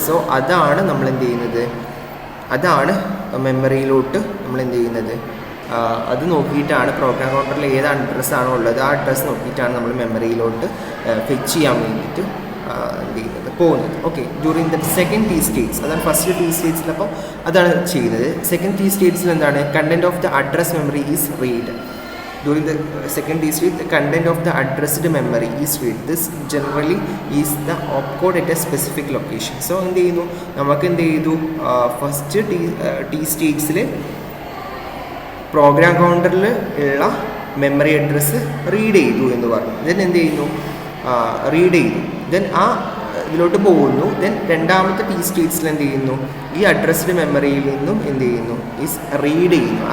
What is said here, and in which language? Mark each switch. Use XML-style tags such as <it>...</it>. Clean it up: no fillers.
<ml>So അതാണ് നമ്മൾ എന്ത് ചെയ്യുന്നത്, അതാണ് മെമ്മറിയിലോട്ട് നമ്മൾ എന്ത് ചെയ്യുന്നത്, അത് നോക്കിയിട്ടാണ് പ്രോഗ്രാം കൗണ്ടറിൽ ഏത് അഡ്രസ്സാണോ ഉള്ളത് ആ അഡ്രസ്സ് നോക്കിയിട്ടാണ് നമ്മൾ മെമ്മറിയിലോട്ട് ഫെച്ച് ചെയ്യാൻ വേണ്ടിയിട്ട് എന്ത് ചെയ്യുന്നത് പോകുന്നത്. Okay,</ml> <en>during the second T states,</en> <ml>അതാണ് ഫസ്റ്റ് ടി സ്റ്റേറ്റ്സിലപ്പോൾ അതാണ് ചെയ്യുന്നത്. സെക്കൻഡ് ടി സ്റ്റേറ്റ്സിൽ എന്താണ്,</ml> <en>Content of the address memory is read. During the second T state, the content of the addressed memory is read. This generally is the opcode at a specific location.</en> <ml>So എന്ത് ചെയ്യുന്നു, നമുക്ക് എന്ത് ചെയ്തു, first T സ്റ്റേറ്റ്സിൽ programme കൗണ്ടറിൽ ഉള്ള memory address read ചെയ്തു എന്ന് പറഞ്ഞു. ദെൻ എന്ത് ചെയ്യുന്നു, റീഡ് ചെയ്തു, ദെൻ ആ ഇതിലോട്ട് പോകുന്നു. ദെൻ രണ്ടാമത്തെ ടി സ്റ്റേറ്റ്സിൽ എന്ത് ചെയ്യുന്നു, ഈ അഡ്രസ്ഡ് മെമ്മറിയിൽ നിന്നും എന്ത് ചെയ്യുന്നു, റീഡ് ചെയ്യുന്നു.</ml>